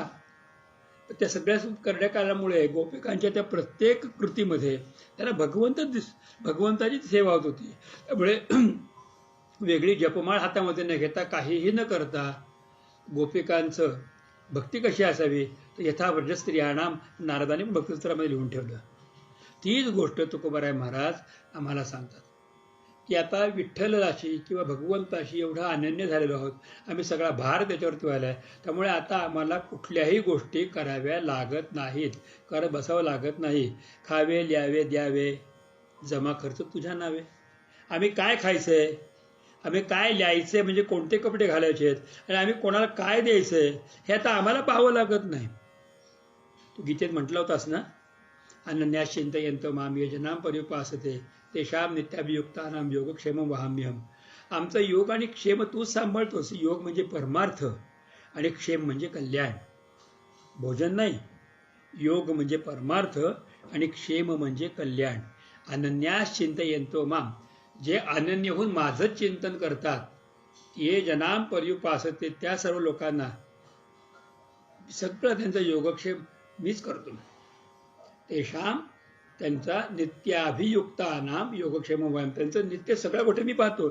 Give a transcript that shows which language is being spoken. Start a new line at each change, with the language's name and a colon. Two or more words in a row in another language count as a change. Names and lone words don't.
Marathi: त्या सगळ्या करण्याकारामुळे गोपिकांच्या त्या प्रत्येक कृतीमध्ये त्याला भगवंताची सेवा होत होती. त्यामुळे वेगळी जपमाळ हातामध्ये न घेता, काहीही न करता गोपिकांचं भक्ती कशी असावी तर
Sanskrit: यथा व्रज स्त्रियाणाम
Marathi: नारदाने भक्तिसूत्रामध्ये लिहून ठेवलं. तीच गोष्ट तुकोबाराय महाराज आम्हाला सांगतात की आता विठ्ठलाशी किंवा भगवंताशी एवढा अनन्य झालेलो आहोत, आम्ही सगळा भार त्याच्यावरती व्हायला आहे. त्यामुळे आता आम्हाला कुठल्याही गोष्टी कराव्या लागत नाहीत, करत बसावं लागत नाही. खावे ल्यावे द्यावे जमा खर्च तुझ्या नावे. आम्ही काय खायचंय, आम्ही काय लिहायचंय, म्हणजे कोणते कपडे घालायचे आहेत, आणि आम्ही कोणाला काय द्यायचंय हे आता आम्हाला पाहावं लागत नाही. तू गीतेत म्हटलं होतास ना,
Sanskrit: अनन्यास चिंतयन्तो माम ये जनां पर्युपासते तेषां नित्याभियुक्तानां योगक्षेमं वहाम्यहम्.
Marathi: आमचा योग आणि क्षेम तूच सांभाळतोस. योग म्हणजे परमार्थ आणि क्षेम म्हणजे कल्याण, भोजन नाही. योग म्हणजे परमार्थ आणि क्षेम म्हणजे कल्याण.
Sanskrit: अनन्यास चिंतयन्तो माम,
Marathi: जे अनन्य होऊन माझंच चिंतन करतात,
Sanskrit: ये जनां पर्युपासते,
Marathi: त्या सर्व लोकांना सगळं त्यांचा योगक्षेम मीच करतो. तेषां त्यांचा
Sanskrit: नित्याभियुक्तानाम योगक्षेम
Marathi: व्यायाम, त्यांचं नित्य सगळ्या गोष्टी मी पाहतो.